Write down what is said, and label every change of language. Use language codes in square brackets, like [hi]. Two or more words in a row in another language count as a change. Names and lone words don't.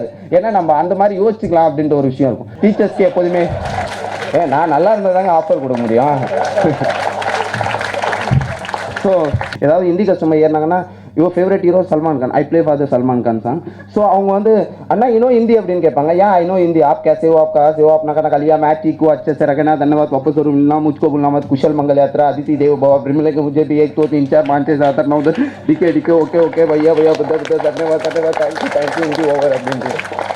[ta] ஏன்னா நம்ம அந்த மாதிரி யோசிச்சுக்கலாம் அப்படின்ற ஒரு விஷயம் இருக்கும். டீச்சர்ஸ்க்கு எப்போதுமே நான் நல்லா இருந்தால் தாங்க ஆஃபர் கொடுக்க முடியும். ஸோ ஏதாவது ஹிந்தி கஸ்டமர் ஏறினாங்கன்னா [en] your favourite hero Salman Khan, I play for the Salman Khan song. [ta] ஸோ அவங்க வந்து அண்ணா இன்னும் ஹிந்தி அப்படின்னு கேட்பாங்க. [en] And I know [hi] हिंदी आप कैसे हो आप कहाँ से हो अपना खाना खा लिया मैं ठीक हूँ अच्छे से रखना धन्यवाद वापस और मिलना मुझको भूलना मत कुशल मंगल यात्रा अदिति देव भव मिले के मुझे भी 1 2 3 4 5 6 7 8 9 10 डीके [en] okay okay [hi] भैया भैया धन्यवाद [en] thank you Hindi over [hi] அப்படின்னு